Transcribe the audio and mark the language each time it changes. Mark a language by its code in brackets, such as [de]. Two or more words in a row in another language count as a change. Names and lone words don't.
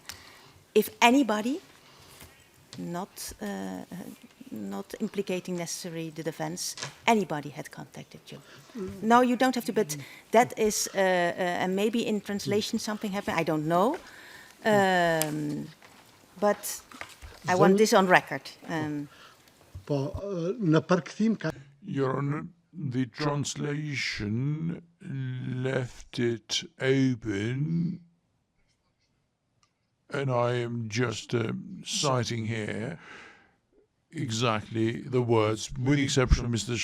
[en] If anybody, not implicating necessarily the defense, anybody had contacted you. No, you don't have to, but that is, and maybe in translation something happened, I don't know. But I want this on record. [sq] po në përkthim ka [en] Your Honor, the translation left it open, and I am just citing here exactly the words, with the exception of Mr.